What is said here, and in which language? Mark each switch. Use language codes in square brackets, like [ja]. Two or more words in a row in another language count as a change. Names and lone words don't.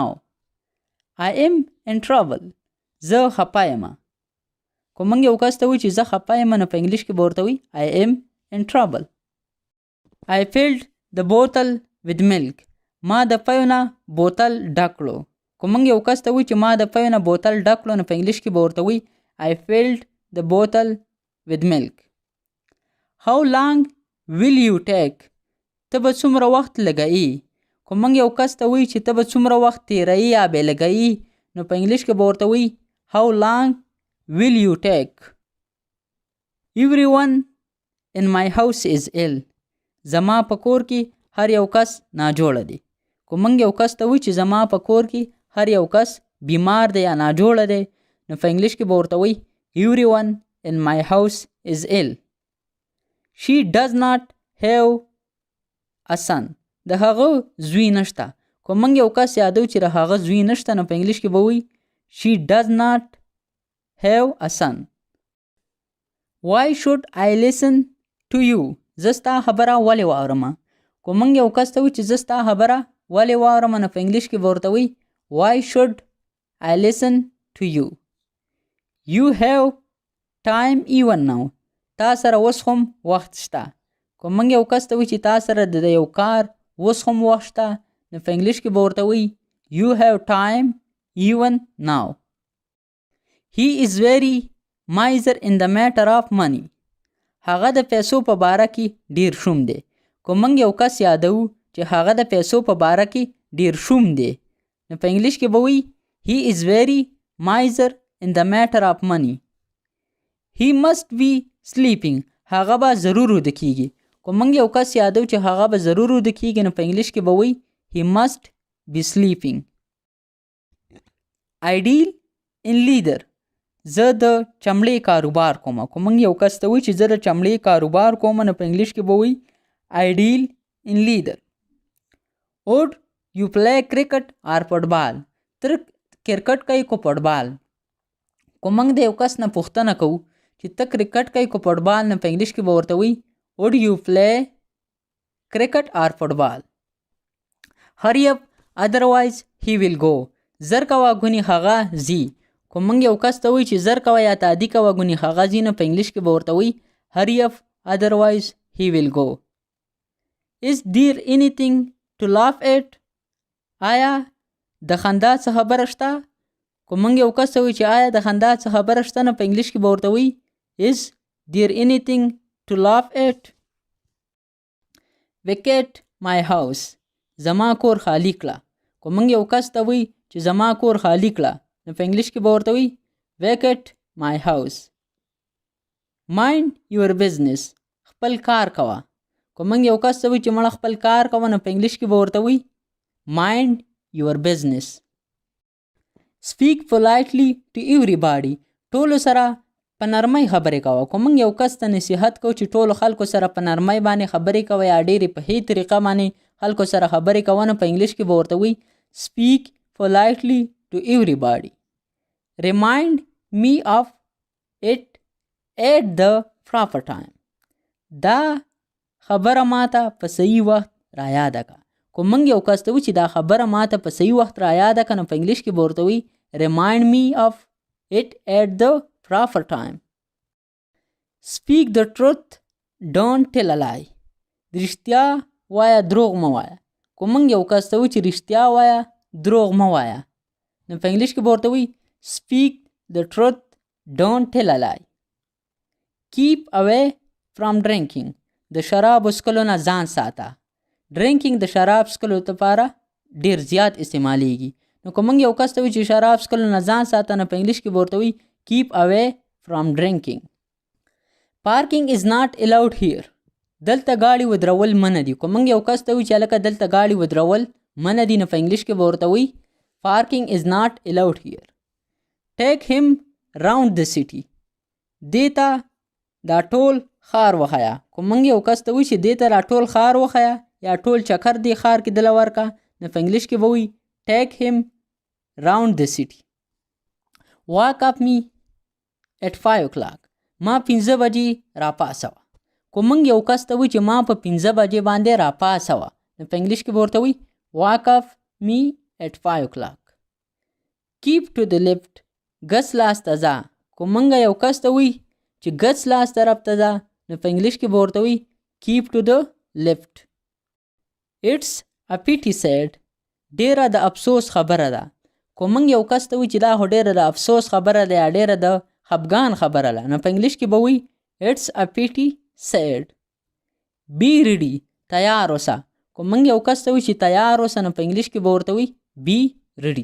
[en] I am in trouble. [ps] زه خپه یم. که موږ یو کس ته وایو چې زه خپه یم، نو په انګلیش کې به ورته وایي [en] I am in trouble. I filled the bottle with milk. [ps] ما د پیو نه بوتل ډک کړو. که موږ یو کس ته وایو چې ما د پیو نه بوتل ډک کړو، نو په انګلیش کې به ورته وایي [en] I filled the bottle with milk. How long will you take؟ [ps] ته به څومره وخت لګوي. که موږ یو کس ته وایو چې ته به څومره وخت تیروي یا بې لګوي، نو په انګلیش کې به ورته وایي [en] How long will you take؟ Everyone in my house is ill. [ps] زما په کور کې هر یو کس ناجوړه دی. که موږ یو کس ته وایو چې زما په کور کې هر یو کس بیمار دی یا ناجوړه دی، نو په انګلیش کې به ورته وایي [en] Everyone in my house is ill. She does not have a son. [ps] د هغه زوی نشته. که موږ یو کس یادو چې د هغه زوی نشته، نو په انګلیش کې به وایي [en] She does not have a son. Why should I listen to you؟ [ps] زه ستا خبره ولې واورم. که موږ یو کس ته وایو چې زه ستا خبره ولې واورم نو په انګلیش کې به ورته وایي [en] why should I listen to you. You have time even now. [ps] تا سره اوس هم وخت شته. که موږ یو کس ته وایو چې تا سره د یو کار اوس هم وخت شته نو په انګلیش کې به ورته وایي [en] you have time even now. He is very miser in the matter of money. [ps] هغه د پیسو په باره کې ډیر شوم دی. که موږ یو کس یادو چې هغه د پیسو په باره کې ډیر شوم دی نو په انګلیش کې به وایي [en] he is very miser in the matter of money. He must be sleeping. [ps] هغه به ضرور وده کیږي. که موږ یو کس یادو چې هغه به ضرور وده کیږي نو په انګلیش کې به وایي [en] he must be sleeping. Ideal in leader. [ps] زه د چمړې کاروبار کوم. که موږ یو کس ته وایي چې زه د چمړې کاروبار کوم نو په انګلیش کې به وایي [en] ideal in leader. Would you play cricket or football. [ps] تر کرکټ کوي که فوټبال. که موږ د یو کس نه پوښتنه کوو چې ته کرکټ کوي که فوټبال نو په انګلیش کې به ورته وایي [en] would you play cricket or football. Hurry up otherwise he will go. [ps] زر کوه ګونې هغه ځي. که موږ یو کس ته وایي چې زر کوه یا تعدي کوه ګونې هغه ځي نو په انګلیش کې به ورته وایي [en] hurry up otherwise he will go. Is there anything to laugh at. [ps] آیا د خندا څه خبره شته. که موږ یو کس ته وایي چې آیا د خندا څه خبره شته نو په انګلیش کې به ورته وایي [en] is there anything to laugh at. Vacate my house. [ps] زما کور خالی کړه. که موږ یو کس ته وایي چې زما کور خالی کړه نو په انګلیش کې به ورته وایي [en] vacate my house. Mind your business. [ps] خپل کار کوه. که موږ یو کس ته وایي چې مړه خپل کار کوه نو په انګلیش کې به ورته وایي [en] mind your business. Speak politely to everybody. [ps] ټولو سره په نرمۍ خبرې کوه. که موږ یو کس ته نصیحت کوو چې ټولو خلکو سره په نرمۍ باندې خبرې کوه یا ډېرې په هی طریقه باندې خلکو سره خبرې کوه نو په انګلیش کې به ورته وایي [en] speak politely to everybody. Remind me of it at the proper time. [ps] دا خبره ماته په صحیح وخت را یاده که. که موږ یو کس ته وایو چې دا خبره ماته په صحیح وخت را یاده که نو په انګلیش کې به ورته وایي [en] remind me of it at the proper time. Speak the truth, don't tell a lie. [ps] رښتیا وایه دروغ مه وایه. که موږ یو کس ته وایو چې رښتیا وایه دروغ مه وایه نو په انګلیش کې به ورته وایي [en] speak the truth, don't tell a lie. Keep away from drinking. [ps] د شراب څښلو نه ځان ساته. ډرینکینګ د شراب څښلو لپاره ډیر زیات استعمالیږي. نو که موږ یو کس ته وایو چې شراب څښلو نه ځان ساته نو په انګلیش کې به ورته وایي [en] keep away from drinking. Parking is not allowed here. [ps] دلته ګاډي ودرول منع دي. که موږ یو کس ته وایو چې هلکه دلته ګاډي ودرول منع دي نو په انګلیش کې به ورته وایي [en] parking is not allowed here. Take him round the city. [ps] دې ته دا ټول ښار وښیه. که موږ یو کس ته وایو چې دې ته دا ټول ښار وښیه یا ټول چکر دې ښار کې دله ورکه نو په انګلیش کې به وایي [en] take him round the city. Wake up me at 5 o'clock. [ps] ما 5 بجې راپاسوه. که موږ یو کس ته وایو چې ما په 5 بجې باندې راپاسوه نو په انګلیش کې به ورته وایي [en] wake up me at 5 o'clock. Keep to the left. [ps] ګس لاس ته ځه. که موږ یو کس ته وایي چې ګس لاس طرف ته ځه نو په انګلیش کې به ورته وایي [en] keep to the left. It's a pity said. [ps] ډیره د افسوس خبره ده. که موږ یو کس ته وایي چې دا خو ډیره د افسوس خبره ده یا ډیره د خفګان خبره ده نو په انګلیش کې به وایي [en] it's a pity said. Be ready. [ps] تیار اوسه. که موږ یو کس ته وایي چې تیار اوسه نو په انګلیش کې به ورته وایي [en] be ready.